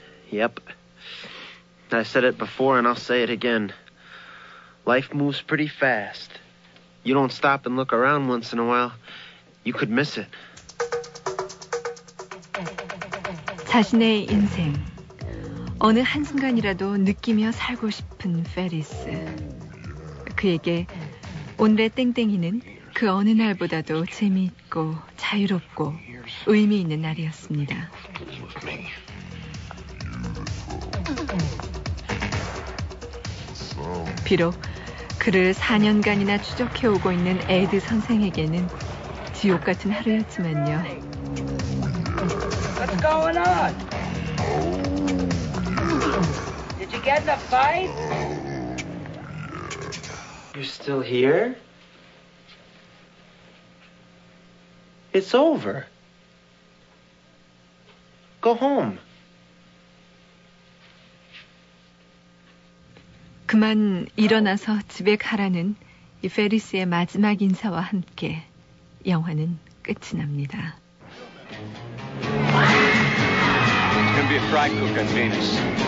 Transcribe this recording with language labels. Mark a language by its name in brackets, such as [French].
[English] Yep. I said it before and I'll say it again. Life moves pretty fast. You don't stop and look around once in a while, you could miss it. [Korean] 자신의 인생. 어느 한순간이라도 느끼며 살고 싶은 페리스. 그에게 오늘의 땡땡이는 그 어느 날보다도 재미있고 자유롭고 의미 있는 날이었습니다. 비록 그를 4년간이나 추적해오고 있는 에드 선생에게는 지옥 같은 하루였지만요. [English] What's going on? Did you get in a fight? You're still here? It's over. Go home. [Korean] 그만 일어나서 집에 가라는 이 페리스의 마지막 인사와 함께 영화는 끝이 납니다. [English] It's gonna be a fried cook on Venus.